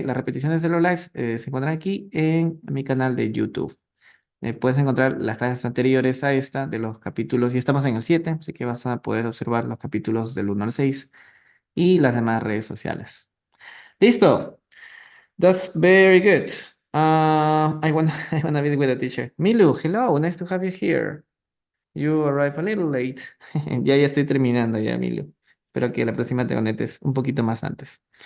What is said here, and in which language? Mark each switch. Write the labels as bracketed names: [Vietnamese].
[Spanish] Las repeticiones de los lives se encuentran aquí en mi canal de YouTube. Puedes encontrar las clases anteriores a esta de los capítulos, y estamos en el 7, así que vas a poder observar los capítulos del 1 al 6 y las demás redes sociales. [English] Listo. That's very good. I wanna, I wanna be with the teacher. Milu, hello, nice to have you here. You arrive a little late. [Spanish] Ya estoy terminando ya, Milu. Espero que la próxima te conectes un poquito más antes.